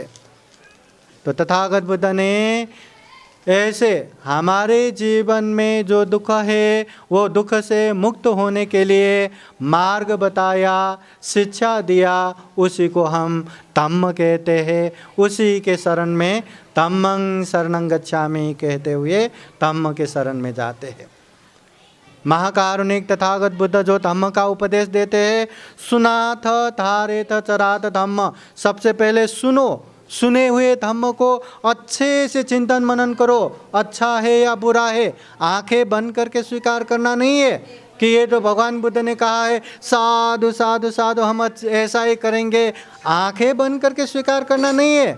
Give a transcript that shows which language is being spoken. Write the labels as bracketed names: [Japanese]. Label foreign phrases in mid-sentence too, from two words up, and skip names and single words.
[Hindi] तो तथागत बुद्ध ने ऐसे हमारे जीवन में जो दुख है वो दुख से मुक्त होने के लिए मार्ग बताया, शिक्षा दिया, उसी को हम धम्म कहते हैं। उसी के शरण में [Pali] धम्मं शरणं गच्छामि [Hindi] कहते हुए धम्म के शरण में जाते हैं। महाकारुणिक तथागत बुद्ध जो धम्म का उपदेश देते हैं, [Pali] सुनाथ धारेथ चरात धम्म, [Hindi] सबसे पहले सुनो, सुने हुए धम्म को अच्छे से चिंतन मनन करो, अच्छा है या बुरा है, आंखें बंद करके स्वीकार करना नहीं है कि ये तो भगवान बुद्ध ने कहा है [Pali] साधु साधु साधु [Hindi] हम ऐसा ही करेंगे, आंखें बंद करके स्वीकार करना नहीं है।